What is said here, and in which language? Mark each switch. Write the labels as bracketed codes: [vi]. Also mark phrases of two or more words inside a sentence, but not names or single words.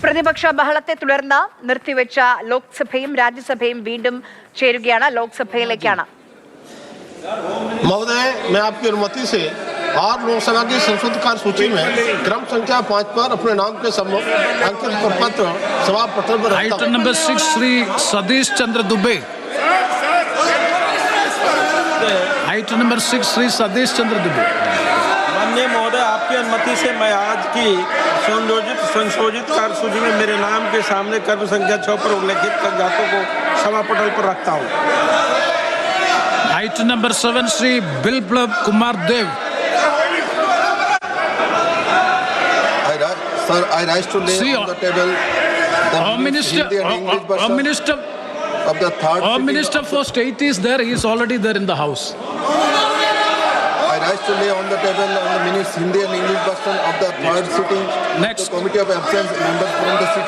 [ml] പ്രതിപക്ഷ ബഹളത്തെ തുടർന്ന് നിർത്തിവെച്ച ലോക്സഭയും രാജ്യസഭയും വീണ്ടും ചേരുകയാണ്. ലോക്സഭയിലേക്കാണ്. [hi] महोदय, मैं आपकी अनुमति से और लोकसभा की संशोधित कार्य सूची में क्रम संख्या 5 पर अपने नाम के अंकित प्रपत्र सभा पटल पर रखता हूं। [en] item number [hi] 6 श्री सतीश चंद्र दुबे। [en] item number [hi] 6 श्री सतीश चंद्र दुबे। माननीय महोदय, आपकी अनुमति से मैं आज की संशोधित कार्य सूची में मेरे नाम के सामने क्रम संख्या 6 पर उल्लेखित कागजातों को सभा पटल पर रखता हूँ। [en] item number [hi] 7 श्री बिप्लब कुमार देव। [en] Sir, I rise to lay on the table the Minister of the third. Minister for State is there. He is already there in the house. I rise to lay on the table on the minutes Hindi and English version of the third sitting. Next. The committee of absence members from the sitting.